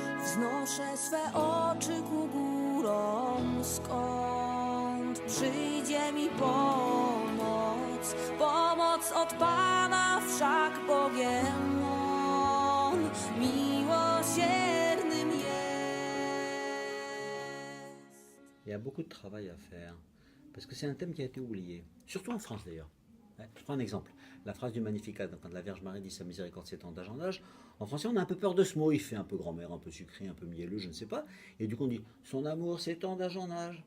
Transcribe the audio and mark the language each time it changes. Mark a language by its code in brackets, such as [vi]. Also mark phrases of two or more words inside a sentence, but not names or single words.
[pl] Wznoszę swe oczy ku górom, skąd przyjdzie mi pomoc. Pomoc od Pana, wszak Bogiem On miłosiernym jest. [fr] Il y a beaucoup de travail à faire, parce que c'est un thème qui a été oublié, surtout en France d'ailleurs. Je prends un exemple, la phrase du Magnificat, quand la Vierge Marie dit sa miséricorde s'étend d'âge en âge, en français on a un peu peur de ce mot, il fait un peu grand-mère, un peu sucré, un peu mielleux, je ne sais pas, et du coup on dit son amour s'étend d'âge en âge.